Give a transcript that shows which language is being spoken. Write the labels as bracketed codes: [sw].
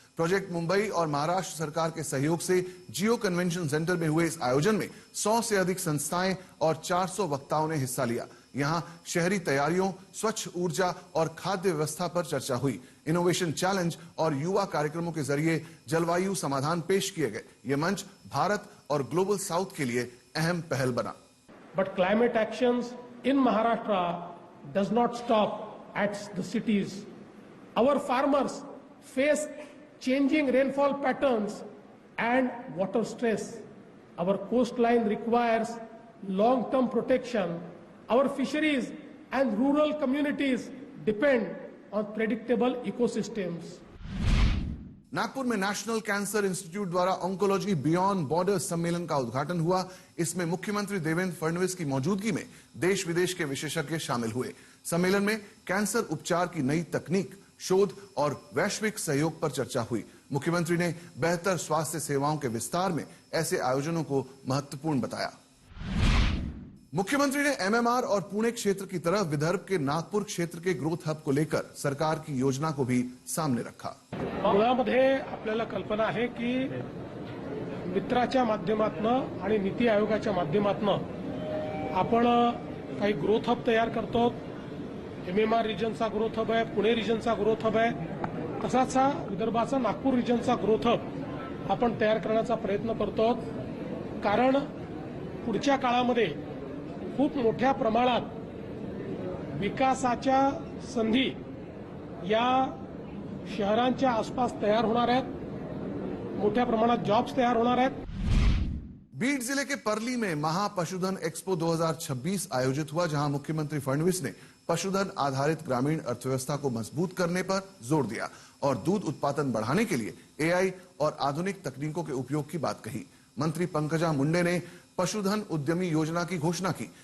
[hi] Project Mumbai और महाराष्ट्र सरकार के सहयोग से जियो कन्वेंशन सेंटर में हुए इस आयोजन में 100 से अधिक संस्थाएं और 400 वक्ताओं ने हिस्सा लिया। यहां शहरी तैयारियों, स्वच्छ ऊर्जा और खाद्य व्यवस्था पर चर्चा हुई। इनोवेशन चैलेंज और युवा कार्यक्रमों के जरिए जलवायु समाधान पेश किए गए। ये मंच भारत और ग्लोबल साउथ के लिए अहम पहल बना। [en] But climate actions in Maharashtra does not stop at the cities. Our farmers face changing rainfall patterns and water stress. Our coastline requires long-term protection. Our fisheries and rural communities depend on predictable ecosystems. [hi] Nagpur में national cancer institute द्वारा oncology beyond borders सम्मेलन का उद्घाटन हुआ। इसमें मुख्यमंत्री देवेंद्र फडणवीस की मौजूदगी में देश विदेश के विशेषज्ञ शामिल हुए। सम्मेलन में कैंसर उपचार की नई तकनीक, शोध और वैश्विक सहयोग पर चर्चा हुई। मुख्यमंत्री ने बेहतर स्वास्थ्य सेवाओं के विस्तार में ऐसे आयोजनों को महत्वपूर्ण बताया। मुख्यमंत्री ने एमएमआर और पुणे क्षेत्र की तरह विदर्भ के नागपुर क्षेत्र के ग्रोथ हब को लेकर सरकार की योजना को भी सामने रखा। [mr] मुळामध्ये आपल्याला कल्पना आहे की मित्राच्या माध्यमातून आणि नीती आयोगाच्या माध्यमातून आपण काही ग्रोथ हब तयार करतो। एमएमआर रिजनचा ग्रोथ हब आहे, पुणे रिजनचा ग्रोथ हब आहे, तसाच हा विदर्भाचा नागपूर रिजनचा ग्रोथ हब आपण तयार करण्याचा प्रयत्न करतो। कारण पुढच्या काळामध्ये खूप मोठ्या प्रमाणात विकासाच्या संधी या शहरांच्या आसपास तयार होणार आहेत, मोठ्या प्रमाणात जॉब्स तयार होणार आहेत। [hi] बीड जिले के परली में महापशुधन एक्सपो 2026 आयोजित हुआ, जहां मुख्यमंत्री फडणवीस ने पशुधन आधारित ग्रामीण अर्थव्यवस्था को मजबूत करने पर जोर दिया और दूध उत्पादन बढ़ाने के लिए एआई और आधुनिक तकनीकों के उपयोग की बात कही। मंत्री पंकजा मुंडे ने पशुधन उद्यमी योजना की घोषणा की।